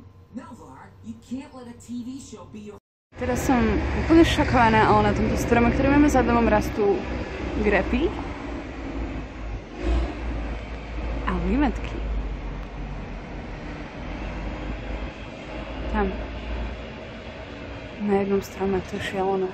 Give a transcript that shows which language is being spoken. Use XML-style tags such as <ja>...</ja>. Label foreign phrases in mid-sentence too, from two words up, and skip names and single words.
<en>Melvar, you can't let a TV show be your...</en> <sk>Teraz som úplne šokovaná, ale na tomto strome, ktorý máme za domom, rastú grepy a limetky. Tam na jednom strome, to je šialené.</sk>